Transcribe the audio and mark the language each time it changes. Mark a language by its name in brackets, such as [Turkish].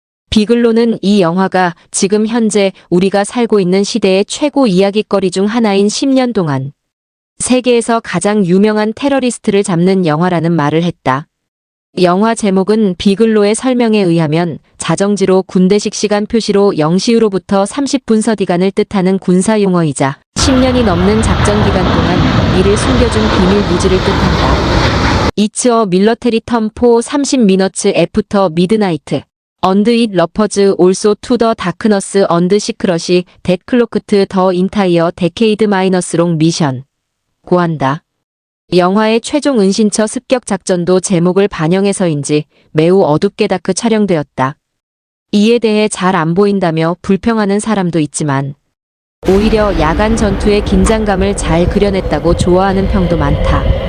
[Korean] 비글로는 이 영화가 지금 현재 우리가 살고 있는 시대의 최고 이야깃거리 중 하나인 10년 동안 세계에서 가장 유명한 테러리스트를 잡는 영화라는 말을 했다. 영화 제목은 비글로의 설명에 의하면 자정지로 군대식 시간 표시로 0시로부터 30분 서디간을 뜻하는 군사 용어이자 10년이 넘는 작전 기간 동안 이를 숨겨준 비밀 무지를 뜻한다. [English] It's a military term for 30 minutes after midnight. And it refers also to the darkness and secrecy that cloaked the entire decade minus long mission. [Korean] 고한다. 영화의 최종 은신처 습격 작전도 제목을 반영해서인지 매우 어둡게 다크 촬영되었다. 이에 대해 잘 안 보인다며 불평하는 사람도 있지만 오히려 야간 전투의 긴장감을 잘 그려냈다고 좋아하는 평도 많다.